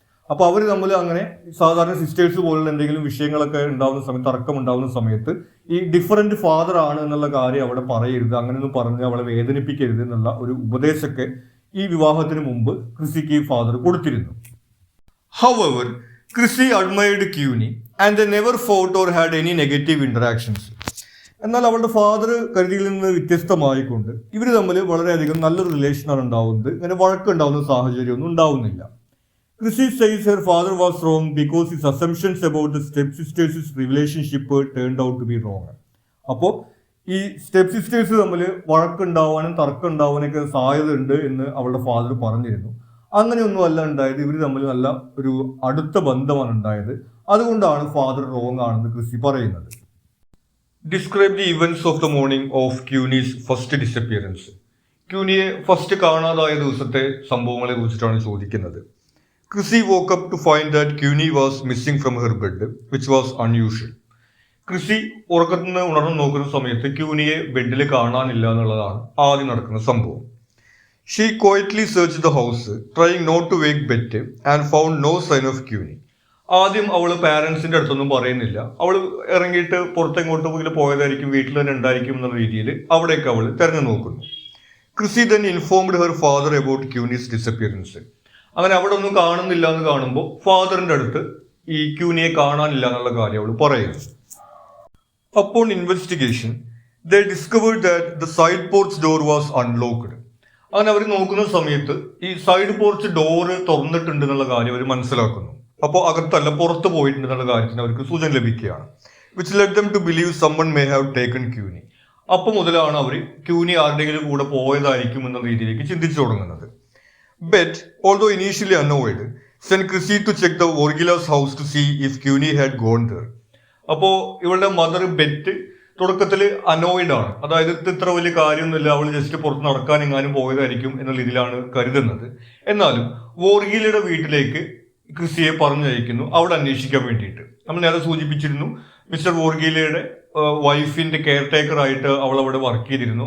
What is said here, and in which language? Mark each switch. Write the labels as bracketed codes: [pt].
[ml] അപ്പോൾ അവർ തമ്മിൽ അങ്ങനെ സാധാരണ സിസ്റ്റേഴ്സ് പോലുള്ള എന്തെങ്കിലും വിഷയങ്ങളൊക്കെ ഉണ്ടാകുന്ന സമയത്ത്, തർക്കം ഉണ്ടാകുന്ന സമയത്ത് ഈ ഡിഫറൻറ്റ് ഫാദർ ആണ് എന്നുള്ള കാര്യം അവിടെ പറയരുത്, അങ്ങനെയൊന്നും പറഞ്ഞ് അവളെ വേദനിപ്പിക്കരുത് എന്നുള്ള ഒരു ഉപദേശമൊക്കെ ഈ വിവാഹത്തിന് മുമ്പ് ക്രിസിക്ക് ഫാദർ കൊടുത്തിരുന്നു. [en] However Chrissy admired Queenie and they never fought or had any negative interactions. [ml] എന്നാൽ അവളുടെ ഫാദർ കരുതിയിൽ നിന്ന് വ്യത്യസ്തമായിക്കൊണ്ട് ഇവർ തമ്മിൽ വളരെയധികം നല്ലൊരു റിലേഷനാണ് ഉണ്ടാവുന്നത്. ഇങ്ങനെ വഴക്കുണ്ടാവുന്ന സാഹചര്യമൊന്നും ഉണ്ടാവുന്നില്ല. [en] Chrissy says her father was wrong because his assumptions about the stepsisters' relationship turned out to be wrong. [ml] അപ്പോൾ ഈ സ്റ്റെപ്പ് സിസ്റ്റേഴ്സ് തമ്മിൽ വഴക്കുണ്ടാവാനും തർക്കം ഉണ്ടാവാനൊക്കെ സാധ്യത ഉണ്ട് എന്ന് അവളുടെ ഫാദർ പറഞ്ഞിരുന്നു. അങ്ങനെയൊന്നും അല്ല ഉണ്ടായത്. ഇവർ തമ്മിൽ നല്ല ഒരു അടുത്ത ബന്ധമാണ് ഉണ്ടായത്. അതുകൊണ്ടാണ് ഫാദർ റോങ് ആണെന്ന് ക്രിസി പറയുന്നത്. [en] Describe the events of the morning of Queenie's first disappearance. [ml] ക്യൂനിയെ first കാണാതായ ദിവസത്തെ സംഭവങ്ങളെ കുറിച്ചിട്ടാണ് ചോദിക്കുന്നത്. [en] Chrissy woke up to find that Cuny was missing from her bed, which was unusual. [ml] ക്രിസി ഉറക്കത്തിൽ നിന്ന് ഉണർന്നു നോക്കുന്ന സമയത്ത് ക്യൂനിയെ ബെഡിൽ കാണാനില്ല എന്നുള്ളതാണ് ആദ്യം നടക്കുന്ന സംഭവം. [en] She quietly search the house trying not to wake Beth and found no sign of Queenie. [ml] ആദ്യം അവൾ പാരൻസിന്റെ അടുത്തൊന്നും പറയുന്നില്ല. അവൾ ഇറങ്ങിയിട്ട് പുറത്തെങ്ങോട്ട് പോയി പോയതായിരിക്കും, വീട്ടിൽ തന്നെ ഉണ്ടായിരിക്കും എന്നുള്ള രീതിയിൽ അവിടേക്ക് അവൾ തെരഞ്ഞു നോക്കുന്നു. [en] Chrissy then informed her father about Queenie's disappearance. [ml] അങ്ങനെ അവിടെ ഒന്നും കാണുന്നില്ല എന്ന് കാണുമ്പോൾ ഫാദറിന്റെ അടുത്ത് ഈ ക്യൂനിയെ കാണാനില്ല എന്നുള്ള കാര്യം അവൾ പറയുന്നു. [en] Upon investigation, they discovered that the side porch door was unlocked. [ml] അങ്ങനെ അവർ നോക്കുന്ന സമയത്ത് ഈ സൈഡ് പോർച്ച് ഡോറ് തുറന്നിട്ടുണ്ട് എന്നുള്ള കാര്യം അവർ മനസ്സിലാക്കുന്നു. അപ്പോൾ അകത്തല്ല പുറത്ത് പോയിട്ടുണ്ട് എന്നുള്ള കാര്യത്തിന് അവർക്ക് സൂചന ലഭിക്കുകയാണ്. [en] Which led them to believe someone may have taken Cuny. [ml] അപ്പോൾ മുതലാണ് അവർ ക്യൂനി ആരുടെയെങ്കിലും കൂടെ പോയതായിരിക്കും എന്ന രീതിയിലേക്ക് ചിന്തിച്ചു തുടങ്ങുന്നത്. [en] But although initially annoyed, sent Chrissy to check the Vorgila's house to see if Cuny had gone there. [ml] അപ്പോൾ ഇവളുടെ മദർ ബെറ്റ് തുടക്കത്തിൽ അനോയിഡ് ആണ്, അതായത് ഇത്ര വലിയ കാര്യമൊന്നുമില്ല, അവൾ ജസ്റ്റ് പുറത്ത് നടക്കാൻ എങ്ങാനും പോയതായിരിക്കും എന്നുള്ള രീതിയിലാണ് കരുതുന്നത്. എന്നാലും വോർഗീലയുടെ വീട്ടിലേക്ക് ക്രിസിയെ പറഞ്ഞയക്കുന്നു അവിടെ അന്വേഷിക്കാൻ വേണ്ടിയിട്ട്. നമ്മൾ നേരെ സൂചിപ്പിച്ചിരുന്നു, മിസ്റ്റർ വോർഗീലയുടെ വൈഫിന്റെ കെയർ ടേക്കർ ആയിട്ട് അവൾ അവിടെ വർക്ക് ചെയ്തിരുന്നു.